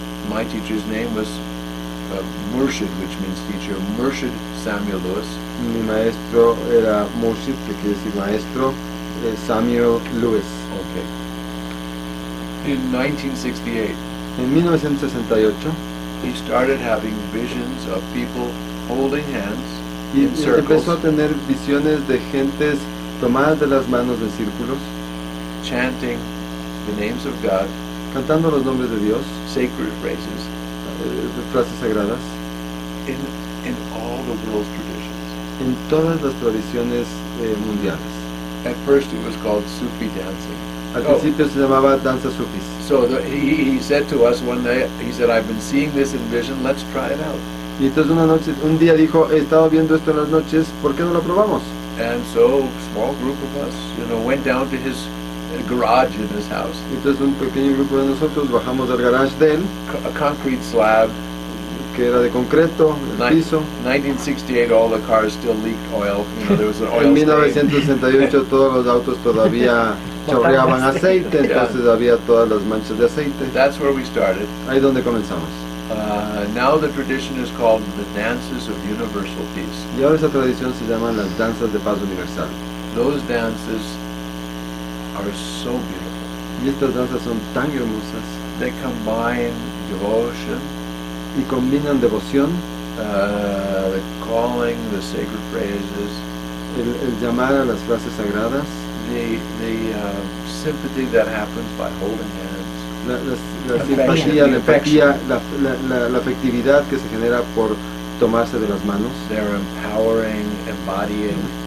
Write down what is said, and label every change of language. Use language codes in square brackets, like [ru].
[en] My teacher's name was Murshid, which means teacher, Murshid Samuel Lewis. [es] Mi maestro era Murshid, que quiere decir maestro, Samuel Lewis. [en] Okay. In 1968, [es] En 1968 [en] he started having visions of people holding hands [es] y [en] in circles, [es] empezó a tener visiones de gentes tomadas de las manos en círculos, [en] chanting the names of God, [es] cantando los nombres de Dios, [en] sacred phrases, [es] frases sagradas, [en] in all the world's traditions. [es] en todas las tradiciones mundiales. [en] At first it was called Sufi dancing. [es] Al principio se llamaba danza sufis. [en] So he said to us one day, he said, I've been seeing this in vision, let's try it out. [es] Y entonces un día dijo, he estado viendo esto en las noches, ¿por qué no lo probamos? [en] And so a small group of us, went down to his garage in his house. [es] Entonces un pequeño grupo de nosotros bajamos del garage de él, [en] A concrete slab. [es] que era de concreto, el piso. [en] 1968, all the cars still leaked oil. There was an oil [es] En [en] stain. [es] 1968 todos los autos todavía chorreaban aceite, entonces había todas las manchas de aceite. [en] That's where we started. [es] Ahí donde comenzamos. [en] Now the tradition is called the Dances of Universal Peace. [es] Y ahora esa tradición se llama las danzas de paz universal. [en] Those dances are so beautiful. [es] Y estas danzas son tan hermosas [en] They combine devotion, [es] y combinan devoción, [en] the calling, the sacred phrases, [es] el llamar a las frases sagradas, [en] the sympathy that happens by holding hands. [es] la simpatía, la empatía, la afectividad que se genera por tomarse de las manos. [en] They're empowering, embodying.